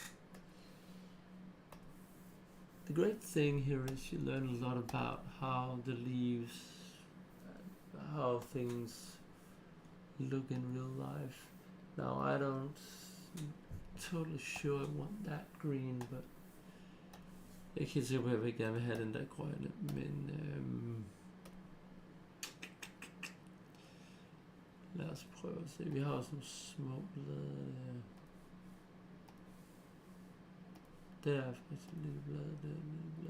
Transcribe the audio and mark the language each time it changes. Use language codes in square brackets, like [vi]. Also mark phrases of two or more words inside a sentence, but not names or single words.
[en] The great thing here is you learn a lot about how the leaves, how things look in real life. Now I don't totally sure I want that green, but [da] jeg kan se, hvor jeg vil gerne vil have den der grønne, men lad os prøve at se. Vi har også nogle små blade der. Der er faktisk et lille blad, der er et lille blad.